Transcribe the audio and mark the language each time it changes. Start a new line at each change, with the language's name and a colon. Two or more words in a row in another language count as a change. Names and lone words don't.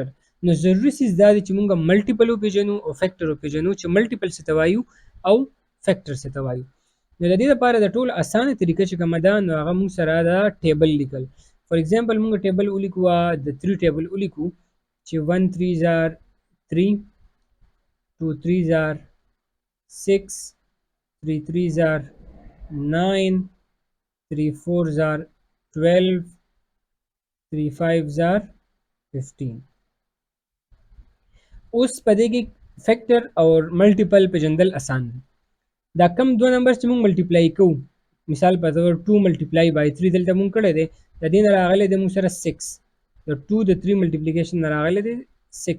Pashto: نو ضروري څیز دا دی چې مونږ ملټیپل وپېژنو او فیکټر وپېژنو چې ملټیپل څه ته وایو او فیکټر څه ته وایو. نو د دې لپاره د ټول اسانه طریقه چې کومه ده نو هغه مونږ سره د ټیبل لیکل.
English: for example
Pashto: مونږ ټیبل ولیکو د 3 ټیبل ولیکو چې
English: 1 3s are 3 2 3s are 6 3 3s are 9 3 4s are 12 3 5s are 15.
Pashto: اوس په دې کې فیکټر او ملټیپل پیژندل آسان دي. دا کم دوه نمبر چې موږ ملټیپلای کوو، مثال په تور 2
English: multiply by
Pashto: 3 دلته موږ کړی دی، د دې نه راغلی دی موږ سره 6. د 2 د 3 ملټیپلیکیشن نه راغلی دی 6.